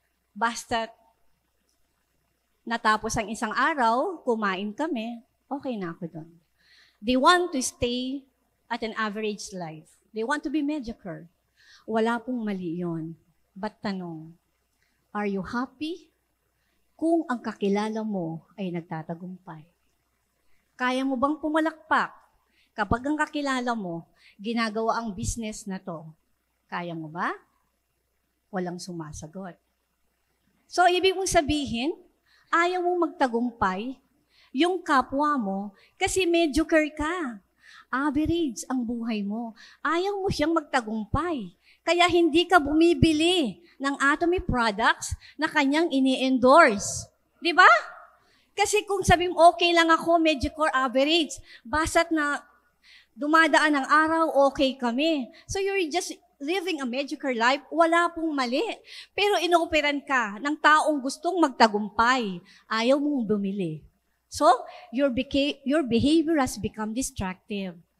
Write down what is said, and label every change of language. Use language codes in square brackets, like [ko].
[tl] Basta natapos ang isang araw, kumain kami, okay na ako doon. [en] They want to stay at an average life. They want to be mediocre. [tl] Wala pong mali yun. But tanong, [en] are you happy [tl] kung ang kakilala mo ay nagtatagumpay? Kaya mo bang pumalakpak kapag ang kakilala mo ginagawa ang business na to? Kaya mo ba? Walang sumasagot. So, ibig mong sabihin, ayaw mong magtagumpay yung kapwa mo kasi mediocre ka. Average ang buhay mo. Ayaw mo siyang magtagumpay. Kaya hindi ka bumibili ng Atomy products na kanyang ini-endorse. Di ba? Kasi kung sabi mo, okay lang ako, mediocre, average, basta't na dumadaan ang araw, okay kami. [en] So you're just living a mediocre life, [tl] wala pong mali. Pero inooperan ka ng taong gustong magtagumpay, ayaw mong bumili. [en] So, your behavior has become destructive.